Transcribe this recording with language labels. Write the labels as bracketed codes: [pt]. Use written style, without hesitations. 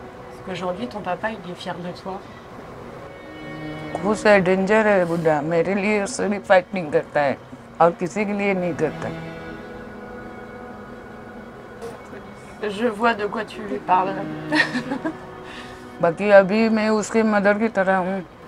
[fr] Parce qu'aujourd'hui, ton papa, il est fier de toi. [hi] खुश है, danger है बुढ़ा, मेरे लिए सिर्फ फाइटिंग करता है और किसी के लिए नहीं करता। [fr] Je vois de quoi tu lui parles. [hi] बाकी अभी मैं उसके मदर की तरह हूँ।